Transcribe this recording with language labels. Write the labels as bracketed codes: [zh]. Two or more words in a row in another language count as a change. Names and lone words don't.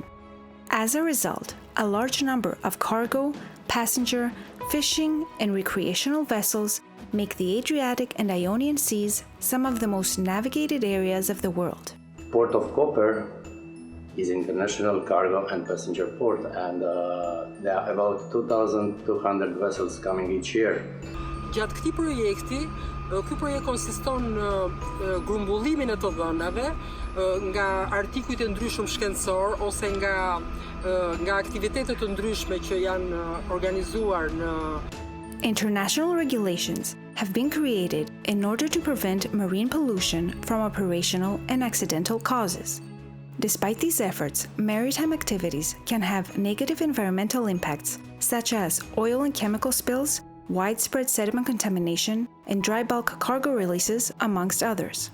[en] As a result, a large number of cargo, passenger, fishing, and recreational vessels make the Adriatic and Ionian Seas some of the most navigated areas of the world. Port of Koper is an international cargo and passenger port, and there are about 2,200 vessels coming each year. [sq] Gjatë këtij projekti, ky projekt konsiston në grumbullimin e të dhënave nga artikujt e ndryshëm shkencor ose nga aktivitetet të ndryshme që janë organizuar në. [en] International regulations have been created in order to prevent marine pollution from operational and accidental causes. Despite these efforts, maritime activities can have negative environmental impacts, such as oil and chemical spills, widespread sediment contamination, and dry bulk cargo releases, amongst others.